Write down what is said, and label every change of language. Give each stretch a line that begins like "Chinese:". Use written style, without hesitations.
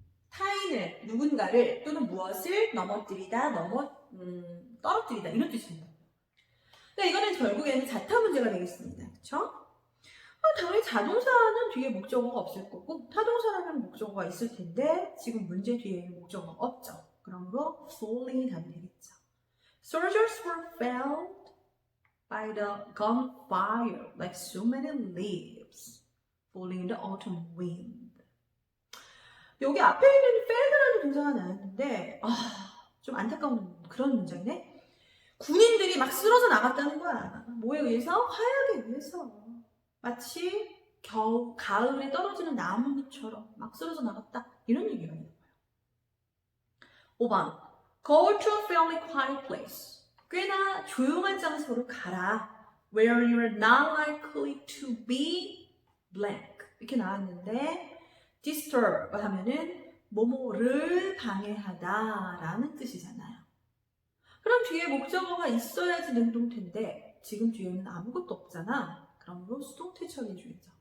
Korean: 타인을, 누군가를 또는 무엇을 넘어뜨리다, 떨어뜨리다 이런 뜻입니다. 그러니까 이거는 결국에는 자타 문제가 되겠습니다. 그렇죠? 당연히 자동사는 뒤에 목적어가 없을 거고 타동사라면 목적어가 있을 텐데 지금 문제 뒤에는 목적어가 없죠. 그러므로 falling이 답이 되겠죠.
English: Soldiers were felled by the gunfire like so many leaves falling in the autumn wind.
Korean: 여기 앞에 있는 felled라는 동사가 나왔는데 좀 안타까운 그런 문장이네. 군인들이 막 쓰러져 나갔다는 거야. 뭐에 의해서? 화약에 의해서. 마치 겨우 가을에 떨어지는 나뭇잎처럼 막 쓰러져 나갔다. 이런 얘기가 있는 거예요. 5번.
English: Go to a fairly quiet place.
Korean: 꽤나 조용한 장소로 가라.
English: Where you are not likely to be blank.
Korean: 이렇게 나왔는데 disturb 하면은 뭐뭐를 방해하다 라는 뜻이잖아요. 그럼 뒤에 목적어가 있어야지 능동태인데 지금 뒤에는 아무것도 없잖아. 그러므로 수동태 처리해줘야죠.